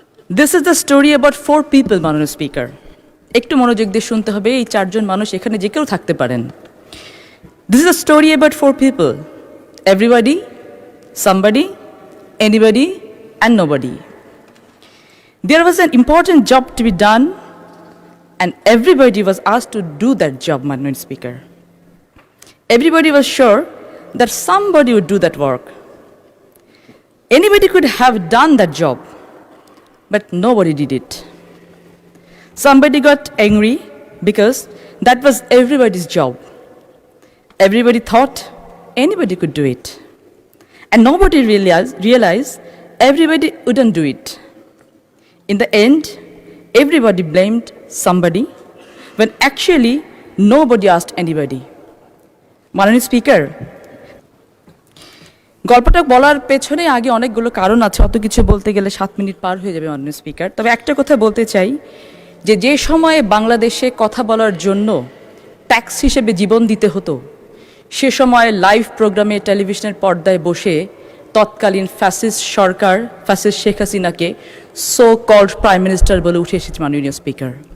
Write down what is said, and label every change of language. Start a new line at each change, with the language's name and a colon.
English: This is the story about 4 people.
Bangla: মাননীয় speaker, একটু মনোযোগ দিয়ে শুনতে হবে, এই 4 জন মানুষ এখানে যে কেউ থাকতে পারেন।
English: This is the story about 4 people, everybody, somebody, anybody and nobody. There was an important job to be done and everybody was asked to do that job, Honorable Speaker. Everybody was sure that somebody would do that work. Anybody could have done that job, but nobody did it. Somebody got angry because that was everybody's job. Everybody thought anybody could do it. And nobody realized everybody wouldn't do it. In the end, everybody blamed somebody when actually nobody asked anybody.
Bangla: মাননীয় speaker, গল্পটা বলার পেছনে আগে অনেকগুলো কারণ আছে, অত কিছু বলতে গেলে 7 মিনিট পার হয়ে যাবে মাননীয় স্পিকার। তবে একটা কথা বলতে চাই যে সময়ে বাংলাদেশে কথা বলার জন্য ট্যাক্স হিসেবে জীবন দিতে হতো, সে সময় লাইভ প্রোগ্রামে টেলিভিশনের পর্দায় বসে তৎকালীন ফ্যাসিস্ট সরকার, ফ্যাসিস্ট শেখ হাসিনাকে
English: so called prime minister
Bangla: বলে উঠে এসেছে মাননীয় স্পিকার।